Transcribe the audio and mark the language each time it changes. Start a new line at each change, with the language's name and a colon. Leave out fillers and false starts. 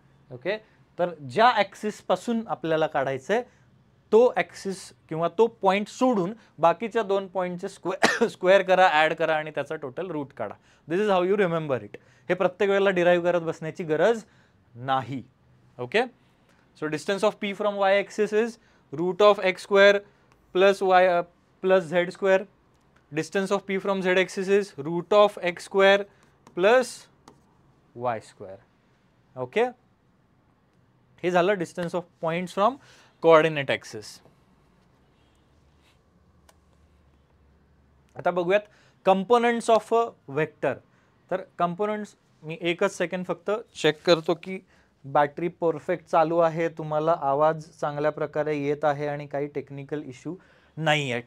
Marathi: Okay, तर ज्या axis पासून आपल्याला काढायचंय तो ॲक्सिस किंवा तो पॉईंट सोडून बाकीच्या 2 पॉईंटचे स्क्वेअर करा, ॲड करा आणि त्याचा टोटल रूट काढा.
English: This is how you remember it.
Marathi: हे प्रत्येक वेळेला डिराईव्ह करत बसण्याची गरज नाही.
English: Okay, so distance of P from y axis is root of x square plus y plus z square. Distance of P from z axis is root of x square plus y square. Okay,
Marathi: हे झालं
English: Distance of points from coordinate axis.
Marathi: आता बघूयात components of a vector. तर components मी एकच second फक्त check करतो की battery perfect चालू आहे, तुम्हाला आवाज चांगल्या प्रकारे येत आहे आणि काही टेक्निकल इश्यू नाही आहे.